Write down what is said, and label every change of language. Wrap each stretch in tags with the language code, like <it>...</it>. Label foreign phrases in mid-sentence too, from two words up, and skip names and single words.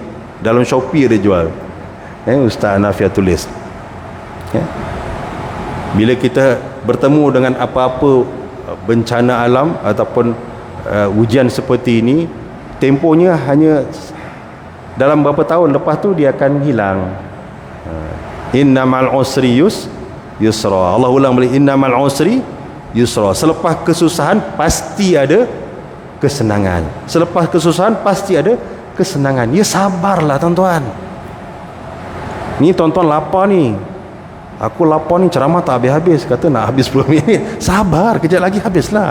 <ms>Dalam Shopee dia jual. Ustaz Hanafiah tulis. Bila kita bertemu dengan apa-apa bencana alam ataupun ujian seperti ini, tempohnya hanya dalam berapa tahun lepas tu dia akan hilang.</ms> <ar>إن مع العسر يسرا.</ar> <ms>Allah ulang balik,</ms> <ar>إن مع العسر يسرا.</ar> <ms>Selepas kesusahan pasti ada kesenangan. Selepas kesusahan pasti ada kesenangan. Ya, sabarlah tuan-tuan. Ni tuan-tuan lapar ni. Aku lapar ni, ceramah tak habis-habis. Kata nak habis 10 minit. Sabar, kejap lagi habislah.</ms>